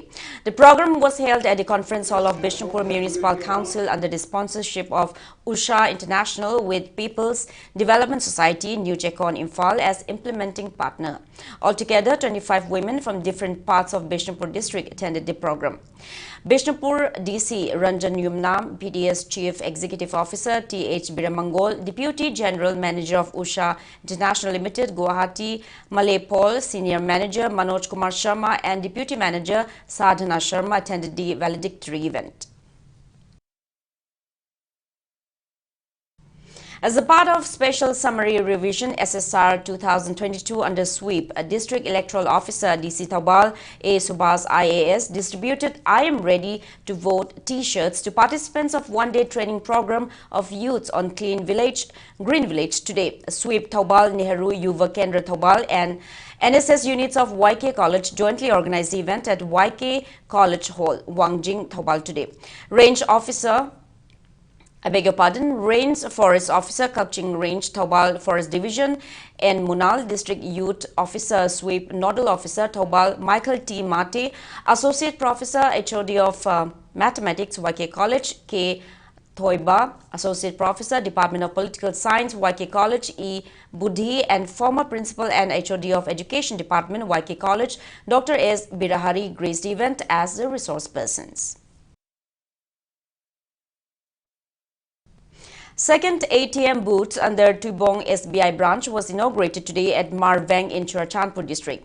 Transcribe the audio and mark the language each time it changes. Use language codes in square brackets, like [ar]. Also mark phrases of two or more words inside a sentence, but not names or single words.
[en] The program was held at the Conference Hall of Bishnupur Municipal Council under the sponsorship of USHAM International, with People's Development Society, New Chekon Imphal as implementing partner. Altogether, 25 women from different parts of Bishnupur District attended the program. Bishnupur DC Ranjan Yumnam, PDS Chief Executive Officer T.H. Biramangol, Deputy General Manager of USHAM International Limited, Guwahati, Malay Paul, Senior Manager Manoj Kumar Sharma and Deputy Manager Sadhana Sharma attended the valedictory event. As a part of Special Summary Revision SSR 2022 under sweep, a District Electoral Officer DC Taubal A. Subhas IAS distributed I Am Ready to Vote T-shirts to participants of one-day training program of youths on Clean Village, Green Village today. Sweep Taubal Nehru Yuva Kendra Taubal and NSS units of YK College jointly organized the event at YK College Hall, Wangjing, Taubal today. Range Range Forest Officer, Kakching Range, Taubal Forest Division, and Munal District Youth Officer, Sweep Nodal Officer, Taubal Michael T. Mate, Associate Professor, HOD of Mathematics, YK College, K. Thoiba, Associate Professor, Department of Political Science, YK College, E. Budhi, and former Principal and HOD of Education Department, YK College, Dr. S. Birahari, graced the event as the resource persons. Second ATM booth under Tuibong SBI branch was inaugurated today at Marveng in Churachandpur district.